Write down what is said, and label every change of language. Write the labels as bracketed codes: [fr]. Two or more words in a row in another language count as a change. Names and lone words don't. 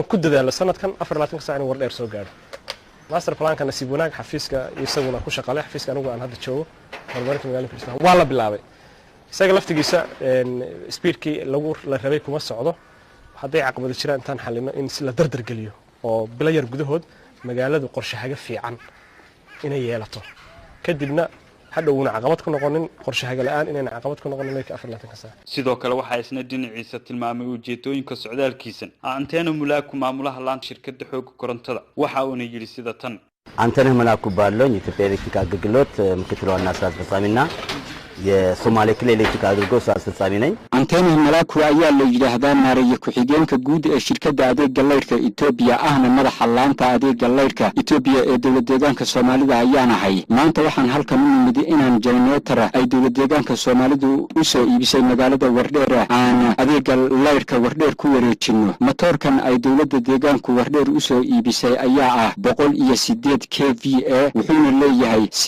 [so] ku dadaalo sanadkan 24 saac inuu wardheer soo gaaro [en] master plan-ka [so] nasiib wanaag xafiiska isaguna ku shaqalay xafiiska anigu aan hadda joogo horumarinta magaalada Kismaayo waa la bilaabay isaga laftigiisa speedkii la rabay kuma socdo hadday caqabado jiraan intaan xalino in si la dardar geliyo oo bilayar gudahood magaaladu qorshahaga fiican inay yeelato kadibna hadhowna caqabad ku noqonin qorshahaga la'aan inayna caqabad ku noqonin leerka 24 saac sidoo kale waxa isna dhinaciisa tilmaamay ujeedooyinka socdaalkiisan anteena mulaaku maamulaha laan shirkadda xoog korontada waxa uu yiri sida tan [am] anteena mulaaku baaloon ኢትዮጵያ ኤሌክትሪክ አገልግሎት ምክትል ዋና ስራ አስፈጻሚና የሶማሌ ክልል ኤሌክትሪክ አገልግሎት ስራ አስፈጻሚ ነኝ [so] anteena mulaaku ayaa la yiraahdaa maareeye ku-xigeenka guud ee shirkadda adeegga leerka Ethiopia ahna madaxa laanta adeegga leerka Ethiopia ee dawladda deegaanka Soomaalida ayaan ahay maanta waxaan halkan u nimid inaan generator ay dawladda deegaanka Soomaalidu u soo iibisay magaalada Wardheer aan adeegga leerka Wardheer ku wareejino matoorkan ay dawladda deegaanku Wardheer u soo iibisay ayaa ah 108 kVA wuxuuna leeyahay